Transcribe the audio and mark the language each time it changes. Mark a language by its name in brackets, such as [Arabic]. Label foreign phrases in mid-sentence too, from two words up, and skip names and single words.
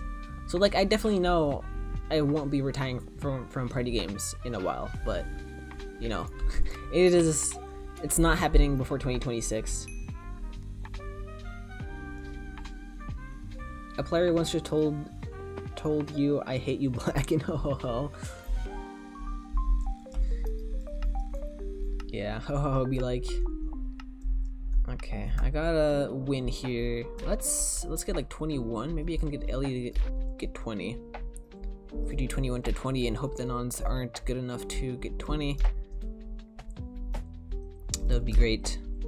[English] So like, I definitely know I won't be retiring from party games in a while, but you know, it's not happening before 2026. A player once just told you I hate you black and ho ho ho. Yeah, ho ho ho be like, okay, I gotta win here. Let's get like 21. Maybe I can get Ellie to get 20. If we do 21 to 20 and hope the nons aren't good enough to get 20, that would be great.